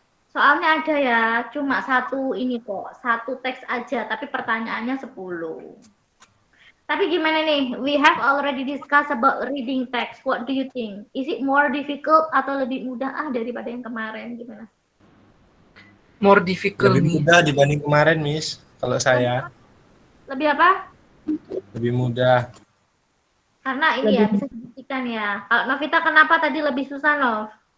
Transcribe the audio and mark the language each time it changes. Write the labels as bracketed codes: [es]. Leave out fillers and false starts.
[id] Soalnya ada ya, cuma satu ini kok, satu teks aja, tapi pertanyaannya 10. Tapi gimana nih? [en] We have already discussed about reading text. What do you think? Is it more difficult [id] atau lebih mudah daripada yang kemarin? Gimana? [en] More difficult, [id] Lebih mudah dibanding kemarin, Miss. Kalau saya. Lebih apa? Lebih mudah. Karena ini ya, bisa dibuktikan ya. Kalau Novita kenapa tadi lebih susah, Nov?